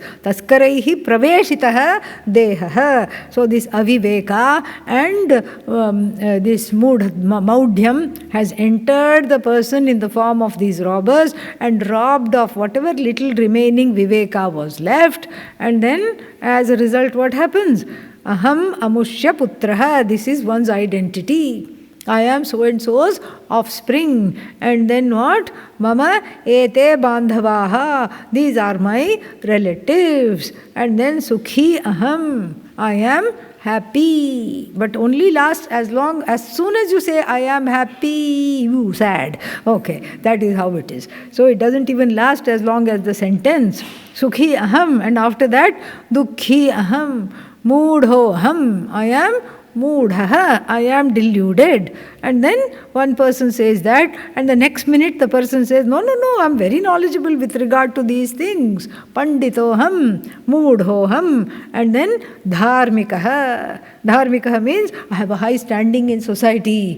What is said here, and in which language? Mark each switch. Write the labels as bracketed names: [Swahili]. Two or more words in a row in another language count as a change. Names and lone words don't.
[Sanskrit] तस्करैः प्रवेशितः देहः. [English] So this aviveka and this maudhyam has entered the person in the form of these robbers and robbed of whatever little remaining viveka was left. And then as a result what happens? [Sanskrit] अहम् अमुष्य पुत्रः. [English] This is one's identity. I am so and so's offspring. And then what? [Sanskrit] मम एते बान्धवाः. [English] These are my relatives. And then [Sanskrit] सुखी अहम्. [English] I am happy. But only lasts as soon as you say I am happy, you sad. Okay, that is how it is. So it doesn't even last as long as the sentence. [Sanskrit] सुखी अहम्. [English] And after that, [Sanskrit] दुःखी अहम्. मूढो अहम्. [English] I am moodhaha, I am deluded. And then one person says that, and the next minute the person says, no, I'm very knowledgeable with regard to these things. [Sanskrit] पण्डितोऽहम्, मूढोऽहम्, [English] and then [Sanskrit] धार्मिकः. [English] Dharmikaha means I have a high standing in society.